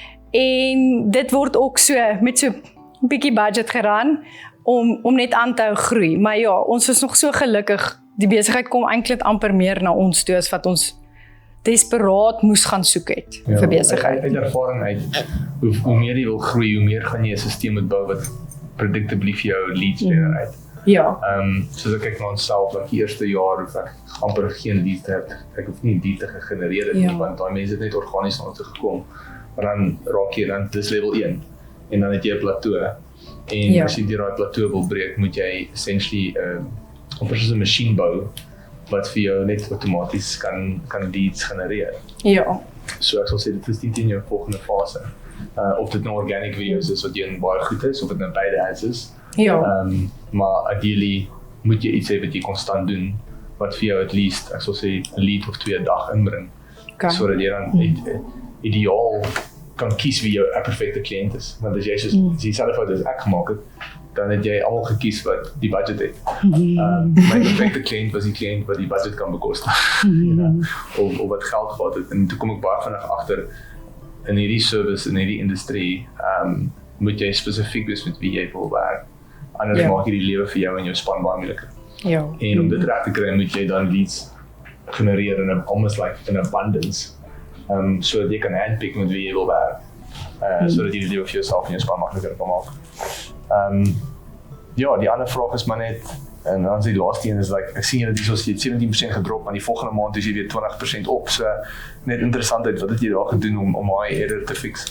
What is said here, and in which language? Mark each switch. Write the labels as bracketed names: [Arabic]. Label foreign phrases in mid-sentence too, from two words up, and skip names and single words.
[Afrikaans] En dit word ook so met so 'n bietjie budget geraan om net aan te hou groei. Maar ja, ons is nog so gelukkig. Die besigheid kom eintlik amper meer na ons toe as wat ons desperaat moes gaan soek het vir besigheid. Uit ervaring uit, hoe meer jy wil groei, hoe meer gaan jy 'n stelsel moet bou wat predictably vir jou leads generate. Ja. Soos ek kyk na onsself, like die eerste jaar hoef ek amper geen leads te hê. Ek hoef nie die te gegenereer het nie, want daai mense het net organies na ons toe gekom. Maar dan raak jy dan dis level 1 en dan het jy 'n plateau. En as jy daai plateau wil breek, moet jy essentially amper soos 'n masjien bou wat vir jou net outomaties kan leads genereer. Ja. So ek sal sê dit is nie in jou volgende fase. Of dit nou [English] organic videos [Afrikaans] is wat jy baie goed is, of dit nou beide ads is. Ja. Maar ideally moet jy iets hê wat jy konstant doen, wat vir jou [English] at least, [Afrikaans] ek sal sê 'n lead of 2 'n dag inbring. Sodat jy dan ideaal kan kies wie jou 'n perfekte kliënt is. Want as jy soos dieselfde fout as ek gemaak het, dan het jy almal gekies wat die budget het. My perfekte kliënt was die kliënt wat die budget kan bekostig. Of wat geld gehad het. En toe kom ek baie vinnig agter, in hierdie service, in hierdie industrie, moet jy spesifiek wees met wie jy wil werk. Anders maak jy die lewe vir jou en jou span baie moeiliker. Ja. En om dit reg te kry, moet jy dan leads genereer in [English] almost like in abundance. [Afrikaans] Sodat jy kan handpick met wie jy wil werk. Sodat jy die lewe vir jouself en jou span makliker kan maak. Ja, die ander vraag is maar net, en dan die laaste een is like, ek sien julle die soos jy 17% gedrop, maar die volgende maand is jy weer 20% op, so net interessantheid, wat het jy daar gedoen om daai error te fix?